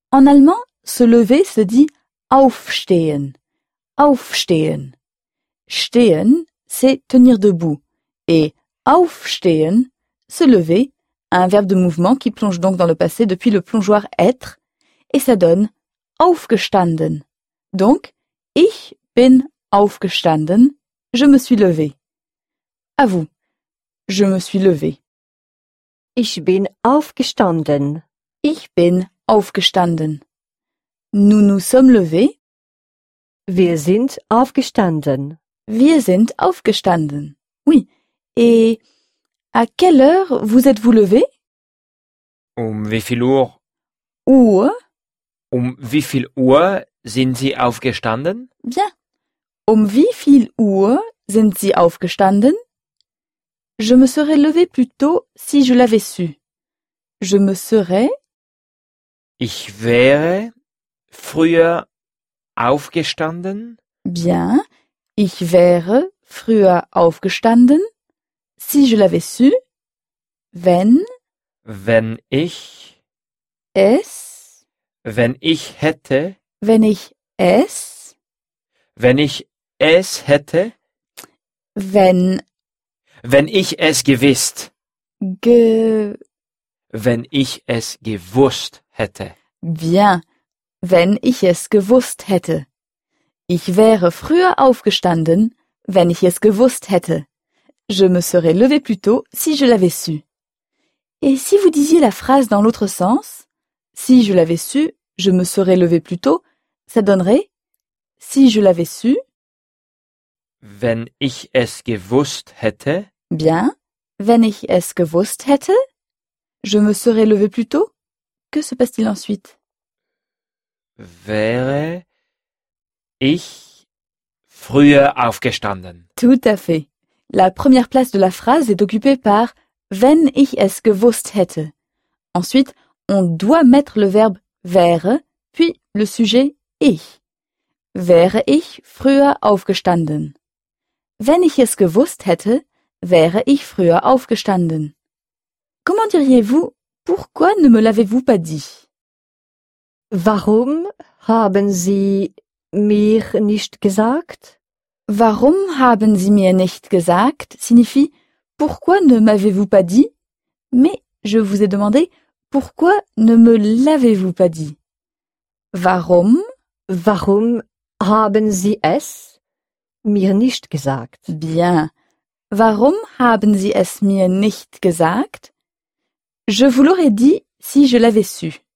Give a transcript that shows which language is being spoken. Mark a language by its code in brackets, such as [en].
[fr] En allemand, se lever se dit aufstehen. [de] Aufstehen. [fr] Stehen, c'est tenir debout. Et aufstehen, se lever, un verbe de mouvement qui plonge donc dans le passé depuis le plongeoir être, et ça donne aufgestanden. Donc, [de] ich bin aufgestanden, [fr] je me suis levé. À vous, je me suis levé. [de] Ich bin aufgestanden. Ich bin aufgestanden. [fr] Nous nous sommes levés. [de] Wir sind aufgestanden. Wir sind aufgestanden. [fr] Oui. Et à quelle heure vous êtes-vous levé? [de] Wie viel Uhr? Uhr. Wie viel Uhr sind Sie aufgestanden? [fr] Bien. [de] Wie viel Uhr sind Sie aufgestanden? [fr] Je me serais levé plus tôt si je l'avais su. Je me serais. [de] Ich wäre früher aufgestanden. [fr] Bien. [de] Ich wäre früher aufgestanden. [fr] Si je l'avais su. [de] Wenn. Wenn ich. Es. Wenn ich hätte. Wenn ich es. Wenn ich es hätte. Wenn. Wenn ich es gewusst. Wenn ich es gewusst hätte. [fr] Bien. [de] Wenn ich es gewusst hätte. Ich wäre früher aufgestanden, wenn ich es gewusst hätte. [fr] Je me serais levé plus tôt si je l'avais su. Et si vous disiez la phrase dans l'autre sens, si je l'avais su, je me serais levé plus tôt, ça donnerait si je l'avais su. [de] Wenn ich es gewusst hätte. [fr] Bien. [de] Wenn ich es gewusst hätte. [fr] Je me serais levé plus tôt. Que se passe-t-il ensuite? [de] Wäre ich früher aufgestanden. [fr] Tout à fait. La première place de la phrase est occupée par [de] wenn ich es gewusst hätte. [fr] Ensuite, on doit mettre le verbe wäre, puis le sujet ich. [de] Wäre ich früher aufgestanden. Wenn ich es gewusst hätte, wäre ich früher aufgestanden. [fr] Comment diriez-vous, pourquoi ne me l'avez-vous pas dit? [de] Warum haben Sie mir nicht gesagt? Warum haben Sie mir nicht gesagt [fr] signifie pourquoi ne m'avez-vous pas dit? Mais je vous ai demandé pourquoi ne me l'avez-vous pas dit? [de] Warum? Warum haben Sie es? Mir nicht gesagt. [fr] Bien. [de] Warum haben Sie es mir nicht gesagt? [fr] Je vous l'aurais dit si je l'avais su.